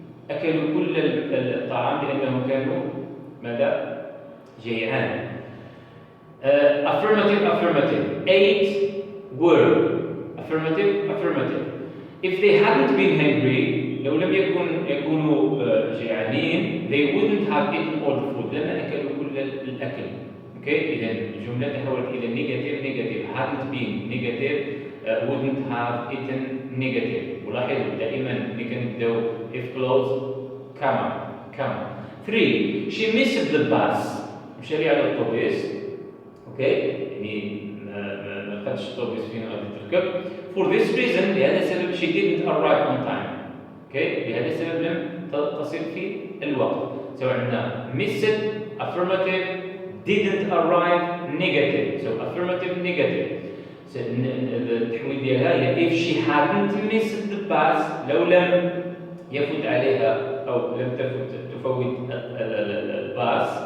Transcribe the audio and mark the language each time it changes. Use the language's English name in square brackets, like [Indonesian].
[Arabic] أكلوا كل الطعام لأنهم كانوا ماذا؟ جيعان. [English] Affirmative. Ate were. Affirmative. If they hadn't been hungry, [Arabic] لو لم يكونوا جيعانين, [English] they wouldn't have eaten all the food. [Arabic] لما أكلوا كل الأكل. Okay? إذا الجملة تحولت إلى negative. [English] Hadn't been negative, wouldn't have eaten negative. [Arabic] ولاحظوا دائما نبدأ if clause comma. [English] 3, she missed the bus. [Arabic] مشاري على الأوتوبيس. [English] Okay? [Arabic] يعني ما خدش الأوتوبيس فين غادي تركب. [English] For this reason, [Arabic] لهذا السبب [English] she didn't arrive on time. Okay? [Arabic] لهذا السبب لم تصل في الوقت. [English] So [Arabic] عندنا [English] missed affirmative, didn't arrive negative. So affirmative negative. [Arabic] So التحويل ديالها هي [English] if she hadn't missed the bus, [Arabic] لو لم يفوت عليها أو لم تفوت الباص.